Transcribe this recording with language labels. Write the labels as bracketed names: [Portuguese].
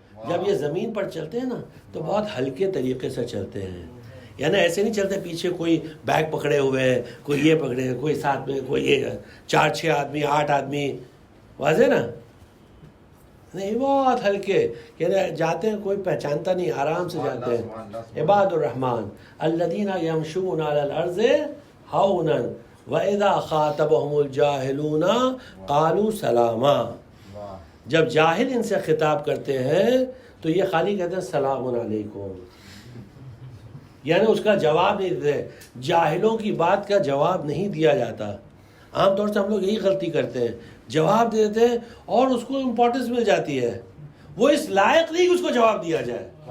[Urdu] جب یہ زمین پر چلتے ہیں نا تو بہت ہلکے طریقے سے چلتے ہیں, یعنی ایسے نہیں چلتے پیچھے کوئی بیگ پکڑے ہوئے ہے, کوئی یہ پکڑے ہے, کوئی ساتھ میں کوئی یہ 4-6 آدمی 8 آدمی, واضح نا, نہیں بہت ہلکے, یعنی جاتے ہیں کوئی پہچانتا نہیں, آرام سے جاتے ہیں. [Arabic] عباد الرحمن الذین یمشون علی الارض ہونا واذا خاطبهم الجاہلون قالوا سلاما. [Urdu] جب جاہل ان سے خطاب کرتے ہیں تو یہ خالی کہتے ہیں سلام علیکم, یعنی اس کا جواب نہیں دیتے. جاہلوں کی بات کا جواب نہیں دیا جاتا. عام طور سے ہم لوگ یہی غلطی کرتے ہیں, جواب دے دیتے ہیں اور اس کو امپورٹنس مل جاتی ہے, وہ اس لائق نہیں کہ اس کو جواب دیا جائے.